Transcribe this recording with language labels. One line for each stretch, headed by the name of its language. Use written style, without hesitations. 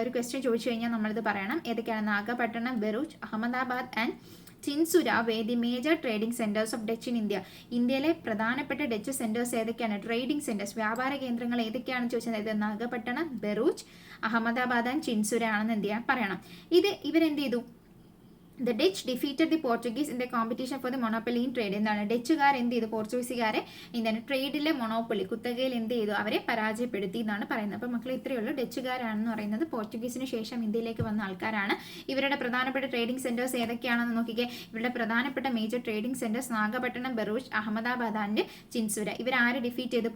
Malayalam: ഒരു ക്വസ്റ്റ്യൻ ചോദിച്ചു കഴിഞ്ഞാൽ നമ്മളിത് പറയണം. ഏതൊക്കെയാണ്?
English: Nagapattinam, Bharuch, Ahmedabad and Chinsura were the major trading centres of Dutch in India.
Malayalam: ഇന്ത്യയിലെ പ്രധാനപ്പെട്ട ഡച്ച് സെന്റേഴ്സ് ഏതൊക്കെയാണ്? ട്രേഡിംഗ് സെന്റേഴ്സ്, വ്യാപാര കേന്ദ്രങ്ങൾ ഏതൊക്കെയാണെന്ന് ചോദിച്ചാൽ നാഗപട്ടണം, ബറൂച്ച്, അഹമ്മദാബാദ് ആൻഡ് ചിൻസുര ആണെന്ന് എന്ത് ചെയ്യാൻ പറയണം. ഇവരെന്ത് ചെയ്തു?
English: The Dutch defeated the Portuguese in the competition for the monopoly in trade.
Malayalam: എന്താണ്? ഡച്ചുകാർ എന്ത് ചെയ്തു? പോർച്ചുഗീസുകാരെ എന്താണ്? ട്രേഡിലെ മൊണോപ്പൊളി, കുത്തകയിൽ എന്ത് ചെയ്തു? അവരെ പരാജയപ്പെടുത്തി എന്നാണ് പറയുന്നത്. അപ്പോൾ മക്കളെ ഇത്രയേ ഉള്ളൂ. ഡച്ചുകാരാണെന്ന് പറയുന്നത് പോർച്ചുഗീസിന് ശേഷം ഇന്ത്യയിലേക്ക് വന്ന ആൾക്കാരാണ്. ഇവരുടെ പ്രധാനപ്പെട്ട ട്രേഡിംഗ് സെന്റേഴ്സ് ഏതൊക്കെയാണെന്ന് നോക്കിക്കേ. ഇവരുടെ പ്രധാനപ്പെട്ട major trading centres Nagapattinam, Baruch, Ahmedabad and ചിൻസുര. ഇവരാര് defeat ചെയ്ത്?